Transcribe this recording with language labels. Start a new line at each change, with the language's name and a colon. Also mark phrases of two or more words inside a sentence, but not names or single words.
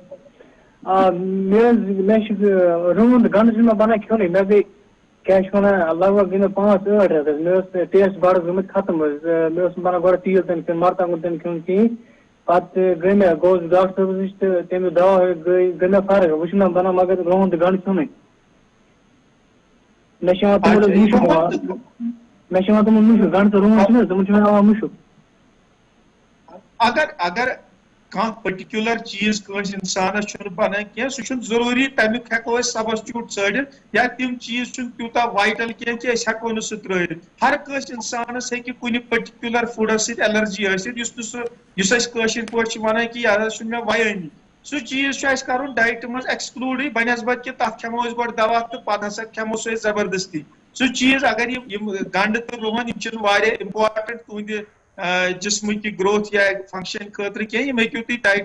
Kashmiri: روٗد گنٛڈٕ چھُ مےٚ بنان کھیوٚنُے مےٚ گٔے کیٛاہ چھِ ونان لگ بگ گٔے مےٚ 5-8 رٮ۪تھ حظ مےٚ اوس ٹیسٹ بڑٕ گٔمٕتۍ ختم حظ مےٚ اوس نہٕ بنان گۄڈٕ تیٖل تہِ نہٕ کھیوٚن مرژٕوانٛگُن تہِ نہٕ کھیوٚن کِہیٖنۍ پتہٕ گٔے مےٚ گوٚوُس ڈاکٹر صٲبس نِش تہٕ تٔمِس دوا گٔے مےٚ فرق وۄنۍ چھُ مےٚ بنان مگر روٗد گنٛڈٕ کھیوٚنُے مےٚ چھُ یِوان تِمن مُشُک مےٚ چھُ یِوان تِمن مُشُک گنٛڈٕ تہٕ روٗد چھُنہٕ حظ تِمن چھُ مےٚ یِوان مُشُک. اگر کھانا پرٹیکولر چیز کنس انسانس بنان کی سہ ضروری تمیک ہیکو سبسٹیوٹ ژٲڑِتھ یا تم چیز تیوتاہ وائٹل کی ہیکو نا سہ ترٲوِتھ ہر کٲنٛسہِ انسانس ہیکہِ کُنہِ
English: particular foods
Kashmiri: سۭتۍ ایلرجی ٲسِتھ یُس أسۍ کٲشِر پٲٹھۍ چھِ ونان کہ یہ چھُنہٕ مےٚ ویٲنی سُہ چیز چھُ اَسہِ کرُن ڈایٹہِ منٛز ایکسکلوٗڈٕے بنسبت کہ تتھ کھٮ۪مو أسۍ گۄڈٕ دوا تہٕ پتہٕ ہسا کھٮ۪مو سُہ أسۍ زبردستی سُہ چیز اگر یِم گنڈٕ تہٕ رُہن یِم چھِنہٕ واریاہ امپارٹنٹ تُہنٛدِ جسمٕچ گروتھ یا فنکشن خاطرٕ کینٛہہ یِم ہیٚکِو تُہۍ ڈایٹہِ